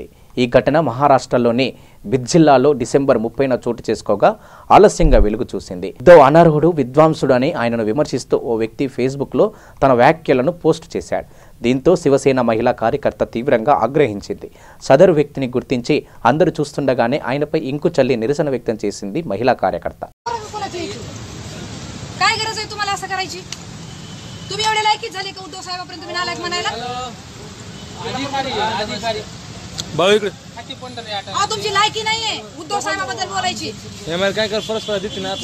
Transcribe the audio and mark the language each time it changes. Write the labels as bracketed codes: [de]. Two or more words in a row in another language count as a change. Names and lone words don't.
[te] ఈ ఘటన మహారాష్ట్రలోని బిద్ జిల్లాలో డిసెంబర్ 30న చోటు చేసుకోగా ఆలస్యంగా వెలుగు చూసింది. ఉద్ధవ్ అనర్హుడు, విద్వాంసుడు అని ఆయనను విమర్శిస్తూ ఓ వ్యక్తి ఫేస్బుక్లో తన వ్యాఖ్యలను పోస్ట్ చేశాడు. దీంతో శివసేన మహిళా కార్యకర్త తీవ్రంగా ఆగ్రహించింది. సదరు వ్యక్తిని గుర్తించి అందరూ చూస్తుండగానే ఆయనపై ఇంకు చల్లి నిరసన వ్యక్తం చేసింది మహిళా కార్యకర్త. [mr] काय गरज आहे तुम्हाला असं करायची? तुम्ही एवढे लायकीच झाले का उद्धव साहेबांपर्यंत तुम्ही नालायक म्हणायला? तुमची लायकी नाहीये उद्धव साहेबांबद्दल बोलायची. काय कर परस्पर देते ना